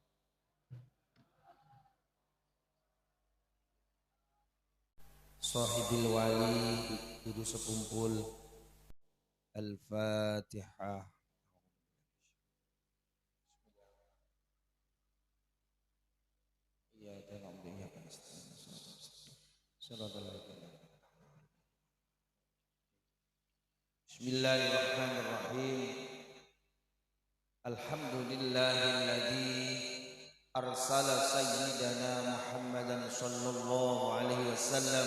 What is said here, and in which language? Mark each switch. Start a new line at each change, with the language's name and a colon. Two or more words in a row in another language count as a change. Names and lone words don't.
Banjar: Sahibil wali guru sekumpul. Al-Fatihah. Ya dan ya kan.
Arabic: بسم الله الرحمن الرحيم. الحمد لله الذي أرسل سيدنا محمدا صلى الله عليه وسلم.